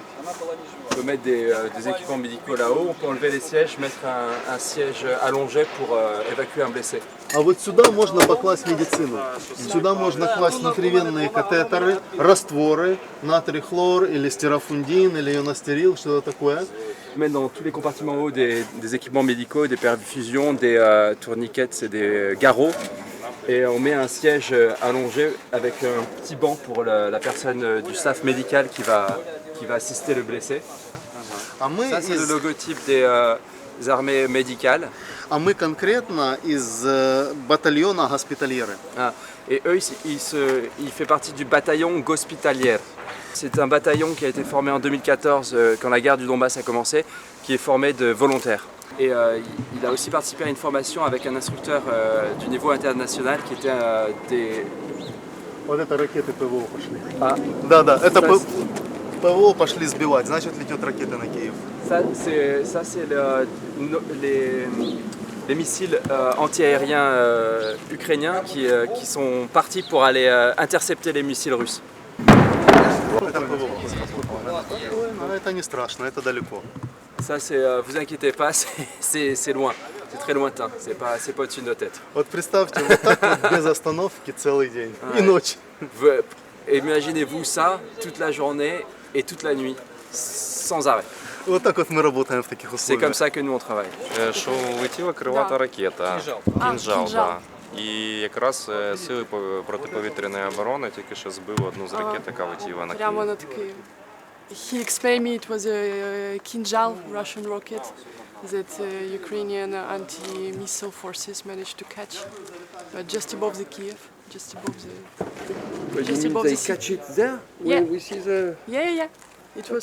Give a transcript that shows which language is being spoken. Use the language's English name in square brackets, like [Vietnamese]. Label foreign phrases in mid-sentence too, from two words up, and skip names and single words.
[French] On peut mettre des équipements médicaux là-haut, on peut enlever les sièges, mettre un siège allongé pour évacuer un blessé. [Russian] А вот сюда можно покласть медицину. Сюда можно класть внутривенные катетеры, растворы, натрий хлор или стерафундин или ионостерил, что-то такое. [French] Mettre dans tous les compartiments hauts des équipements médicaux, des perfusions, des tourniquets et des garrots. Et on met un siège allongé avec un petit banc pour la personne du staff médical qui va assister le blessé. Ça, c'est le logotype des armées médicales. [Russian] А мы конкретно из батальона госпитальеры. [French] Et eux, il fait partie du bataillon Gospitalière. C'est un bataillon qui a été formé en 2014 quand la guerre du Donbass a commencé, qui est formé de volontaires. Et il a aussi participé à une formation avec un instructeur du niveau international qui était des... [Russian] Вот это ракеты ПВО пошли. Да, это ПВО пошли сбивать, значит летят ракеты на Киев. [French] Ça, c'est les missiles antiaériens ukrainiens qui sont partis pour aller intercepter les missiles russes. [Russian] Это ПВО. Но это не страшно, это далеко. [French] Ça, vous inquiétez pas, c'est loin, c'est très lointain, c'est pas au-dessus de nos têtes. [Russian] Вот представьте, вот так вот без остановки целый день и ночь. [French] Imaginez-vous ça toute la journée et toute la nuit, sans arrêt. [Russian] Вот так вот мы работаем в таких условиях. [French] C'est comme ça que nous on travaille. [Ukrainian] Що летіла крилата ракета. Кінжал, да. І якраз сили протиповітряної оборони тільки що збили одну з ракет, яка летіла на Прямо Київ. над Києвом. [English] He explained me it was a Kinjal Russian rocket that Ukrainian anti-missile forces managed to catch, but just above the Kiev, just above the. Just above They the catch it there? Yeah. Where we see the... Yeah. It was